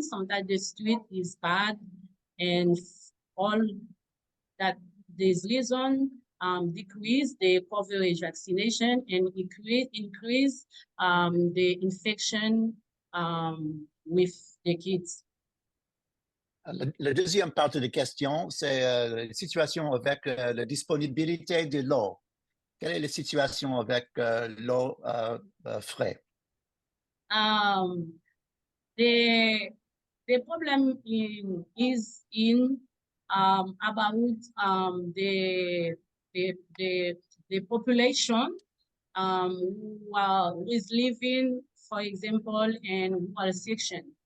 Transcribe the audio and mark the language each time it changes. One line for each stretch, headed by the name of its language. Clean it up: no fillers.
English: Sometimes the street is bad, and all that this reason decrease the coverage vaccination and increase the infection with the kids.
French: La deuxième partie de question, c'est la situation avec la disponibilité de l'eau. Quelle est la situation avec l'eau frais?
English: The problem is in about the population who is living, for example, in rural section.